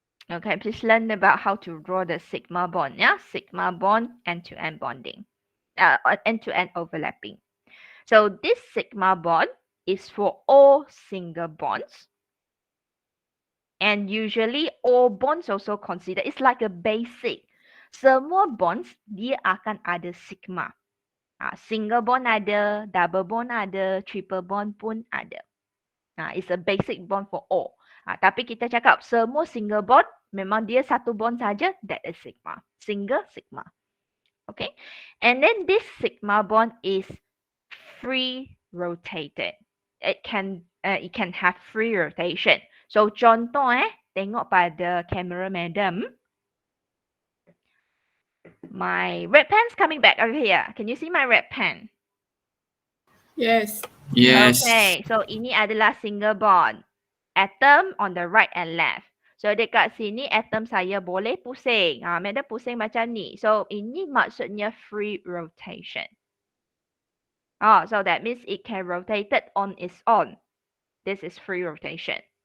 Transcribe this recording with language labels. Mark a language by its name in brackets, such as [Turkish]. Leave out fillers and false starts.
[English] Okay, please learn about how to draw the sigma bond. Yeah, sigma bond, end-to-end bonding, end-to-end overlapping. So this sigma bond is for all single bonds. And usually all bonds also consider, it's like a basic. [Malay] Semua bonds, dia akan ada sigma. Single bond ada, double bond ada, triple bond pun ada. [English] It's a basic bond for all. [Malay] Tapi kita cakap semua single bond, memang dia satu bond saja, [English] that is sigma. Single sigma. Okay. And then this sigma bond is free rotated. It can have free rotation. So [Malay] contoh tengok pada kamera madam. [English] My red pen's coming back over here. Can you see my red pen? Yes. Yes. [Malay] Okay, so ini adalah single bond. [English] Atom on the right and left. So [Malay] dekat sini atom saya boleh pusing. Madam pusing macam ni. So ini maksudnya free rotation. [English] So that means it can rotate it on its own. This is free rotation.